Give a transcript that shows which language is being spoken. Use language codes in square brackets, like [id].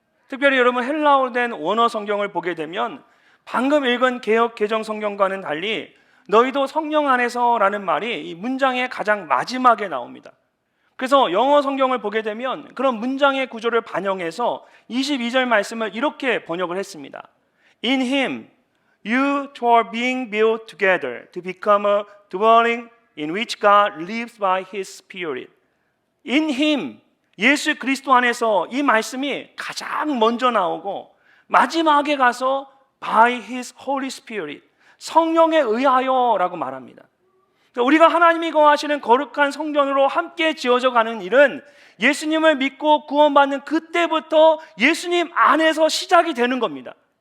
[ko] 특별히 여러분 헬라어로 된 원어 성경을 보게 되면 방금 읽은 개역 개정 성경과는 달리 너희도 성령 안에서라는 말이 이 문장의 가장 마지막에 나옵니다. 그래서 영어 성경을 보게 되면 그런 문장의 구조를 반영해서 22절 말씀을 이렇게 번역을 했습니다. [en] In him you two are being built together to become a dwelling in which God lives by his spirit. In him, [ko] 예수 그리스도 안에서 이 말씀이 가장 먼저 나오고 마지막에 가서 [en] by his holy spirit, [ko] 성령에 의하여라고 말합니다. 우리가 하나님이 거하시는 거룩한 성전으로 함께 지어져 가는 일은 예수님을 믿고 구원받는 그때부터 예수님 안에서 시작이 되는 겁니다.